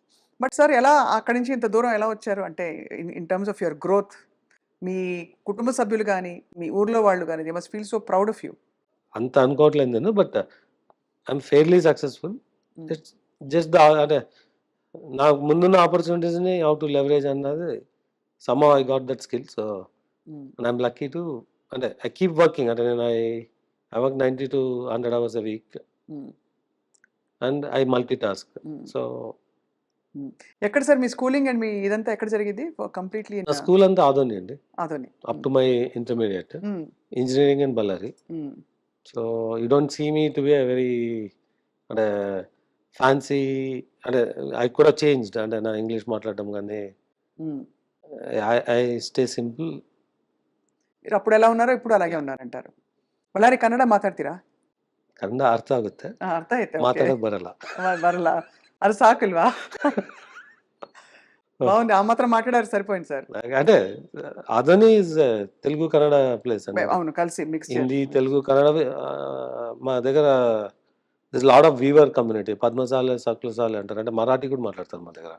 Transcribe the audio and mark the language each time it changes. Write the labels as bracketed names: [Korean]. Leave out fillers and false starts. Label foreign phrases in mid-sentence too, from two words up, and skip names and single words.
[Telugu] బట్ సార్ ఎలా అక్కడి నుంచి ఇంత దూరం ఎలా వచ్చారు? అంటే [English] in terms of your growth, [Telugu] మీ కుటుంబ సభ్యులు కానీ, మీ ఊర్లో వాళ్ళు కానీ, [English] they must feel so proud of you. [Telugu] అంత అనుకోవట్లేదు నేను, [English] but I'm fairly successful. it's just [Telugu] అంటే నాకు ముందున్న ఆపర్చునిటీస్ని [English] how to leverage అన్నది somehow I got that skill. So and I'm lucky to అంటే I keep working. [Telugu] అంటే నేను [English] I work 90 to 100 hours a week and I multitask. So [Telugu] ఎక్కడ సార్ మీ [English] schooling and [Telugu] మీ ఇదంతా ఎక్కడ జరిగింది కంప్లీట్లీ? నా స్కూల్ అంతా ఆదోని అండి, అదోని. [English] up to my intermediate engineering in Ballari. so you don't see me to be a very అంటే ఫ్యాన్సీ అంటే ఐ కూడా చేంజ్డ్ [Telugu] అంటే నా ఇంగ్లీష్ మాట్లాడడం కానీ [English] I stay simple. [Telugu] మీరు అప్పుడు ఎలా ఉన్నారో ఇప్పుడు అలాగే ఉన్నారంటారు. [Kannada] ಬಳ್ಳಾರಿ ಕನ್ನಡ ಮಾತಾಡ್ತೀರಾ? ಕನ್ನಡ ಅರ್ಥ ಆಗುತ್ತೆ, ಅರ್ಥ ಆಯ್ತಾ? ಮಾತಾಡೋಕೆ ಬರಲ್ಲ. ಬರಲ್ಲ, ಅದು ಸಾಕಲ್ವಾ? [Telugu] బాగుంది, ఆ మాత్రం మాట్లాడారు సరిపోయింది సార్. అంటే అదని తెలుగు కన్నడ ప్లేస్ అండి. అవును, కలిసి మిక్స్ హిందీ తెలుగు కన్నడ మా దగ్గర [English] lot of weaver community. [Telugu] పద్మశాలి సకులశాలి అంటారు, అంటే మరాఠీ కూడా మాట్లాడతారు మా దగ్గర.